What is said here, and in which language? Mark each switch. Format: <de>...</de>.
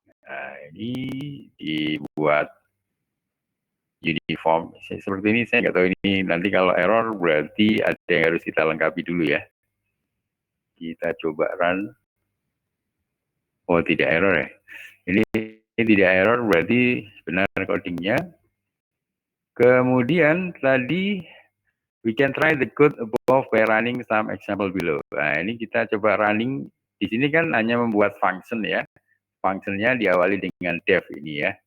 <id>Nah, ini dibuat uniform. Seperti ini saya nggak tahu, ini nanti kalau error berarti ada yang harus kita lengkapi dulu ya. Kita coba run. Oh, tidak error ya. Ini tidak error berarti benar codingnya. Kemudian tadi</id> <en>we can try the code above by running some example below.</en> <id>Nah, ini kita coba running. Di sini kan hanya membuat function ya. Functionnya diawali dengan def ini ya.</id>